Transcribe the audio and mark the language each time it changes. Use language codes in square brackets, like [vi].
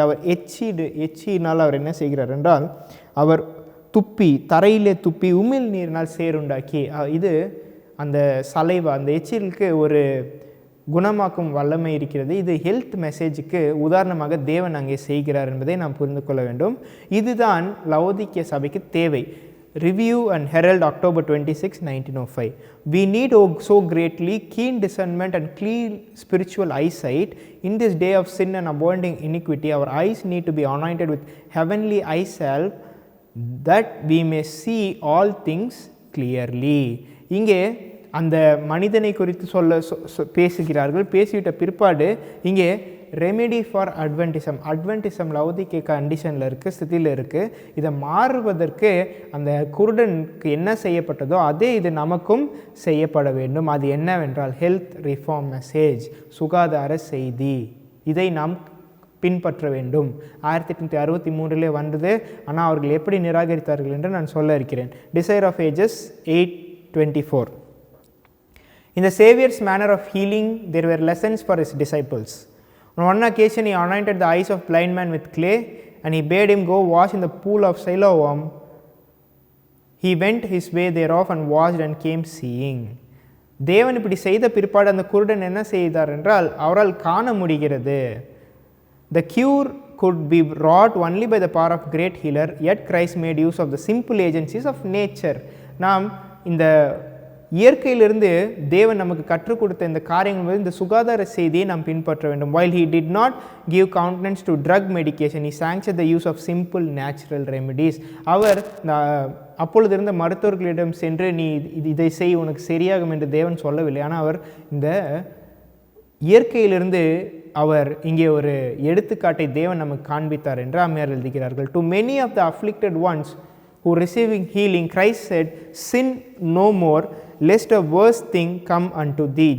[ta] அவர் எச்சினால் அவர் என்ன செய்கிறார் என்றால் அவர் தரையிலே துப்பி உமிழ் நீரினால் சேறுண்டாக்கி, இது அந்த சலைவா, அந்த எச்சிலுக்கு ஒரு குணமாக்கும் வல்லமை இருக்கிறது. இது ஹெல்த் மெசேஜுக்கு உதாரணமாக தேவன் அங்கே செய்கிறார் என்பதை நாம் புரிந்து கொள்ள வேண்டும். இதுதான் லவோதிக்கேய சபைக்கு தேவை. [en] Review and Herald, October 26, 1905. We need so greatly keen discernment and clear spiritual eyesight in this day of sin and abounding iniquity. Our eyes need to be anointed with heavenly eye salve that we may see all things clearly. [ta] இங்கே அந்த மனிதனை குறித்து பேசுகிறார்கள். பேசிவிட்ட பிற்பாடு இங்கே [en] remedy for Adventism [ta] லவோதிக்கேய கண்டிஷனில் இருக்குது, ஸ்திதியில் இருக்குது. இதை மாறுவதற்கு அந்த குருடனுக்கு என்ன செய்யப்பட்டதோ அதே இது நமக்கும் செய்யப்பட வேண்டும். அது என்னவென்றால் ஹெல்த் ரிஃபார்ம் மெசேஜ், சுகாதார செய்தி. இதை நாம் பின்பற்ற வேண்டும். 1863 வந்தது. ஆனால் அவர்கள் எப்படி நிராகரித்தார்கள் என்று நான் சொல்ல இருக்கிறேன். [en] Desire of Ages 8:24. In the Savior's manner of healing, there were lessons for his disciples. On one occasion, he anointed the eyes of blind man with clay, and he bade him go wash in the pool of Siloam. He went his way thereof and washed and came seeing. [ta] தேவன் இப்படி செய்த பிற்பாடு அந்த குருடன் என்ன செய்தார் என்றால் அவரால் காண முடிகிறது. [en] The cure could be wrought only by the power of great healer, yet Christ made use of the simple agencies of nature. [ta] நாம் இந்த இயற்கையிலிருந்து தேவன் நமக்கு கற்றுக் கொடுத்த இந்த காரியங்கள், இந்த சுகாதார செய்தியை நாம் பின்பற்ற வேண்டும். [en] While he did not give countenance to drug medication, he sanctioned the use of simple natural remedies. [ta] அவர் அப்பொழுது இருந்த மருத்துவர்களிடம் சென்று நீ இதை செய் உனக்கு சரியாகும் என்று தேவன் சொல்லவில்லை. ஆனால் அவர் இந்த இயற்கையிலிருந்து அவர் இங்கே ஒரு எடுத்துக்காட்டை தேவன் நமக்கு காண்பித்தார் என்று அம்மையார் எழுதுகிறார்கள். [en] To many of the afflicted ones who receiving healing, Christ said, sin no more, lest a worse thing come unto thee.